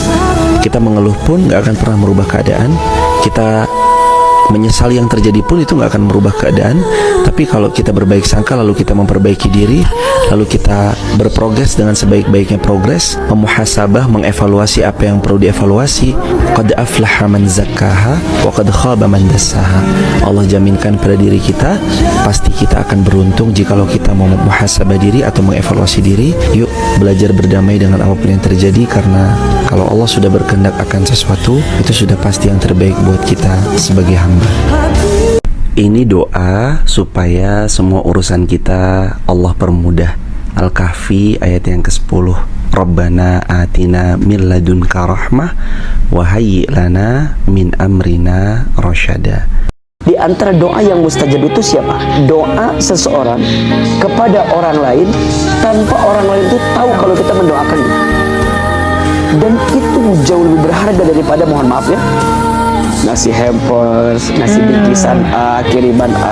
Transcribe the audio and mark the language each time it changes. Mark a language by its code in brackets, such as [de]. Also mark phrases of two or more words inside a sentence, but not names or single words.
[id] Kita mengeluh pun gak akan pernah merubah keadaan. Kita menyesal yang terjadi pun itu gak akan merubah keadaan. Tapi kalau kita berbaik sangka lalu kita memperbaiki diri, lalu kita berprogres dengan sebaik-baiknya progres, memuhasabah, mengevaluasi apa yang perlu dievaluasi, [ar] قد أفلح من زكاها وقد خاب من دساها. [id] Allah jaminkan pada diri kita pasti kita akan beruntung jikalau kita mau memuhasabah diri atau mengevaluasi diri. Yuk belajar berdamai dengan apapun yang terjadi, karena kalau Allah sudah berkehendak akan sesuatu, itu sudah pasti yang terbaik buat kita sebagai hamba. Ini doa supaya semua urusan kita Allah permudah. Al-Kahfi ayat yang ke-10. [ar] ربنا آتنا من لدنك رحمة وهيئ لنا من أمرنا رشدا. [id] Di antara doa yang mustajab itu siapa? Doa seseorang kepada orang lain tanpa orang lain itu tahu kalau kita mendoakannya. Dan itu jauh lebih berharga daripada, mohon maaf ya, ngasih hampers, ngasih bingkisan A, kiriman A.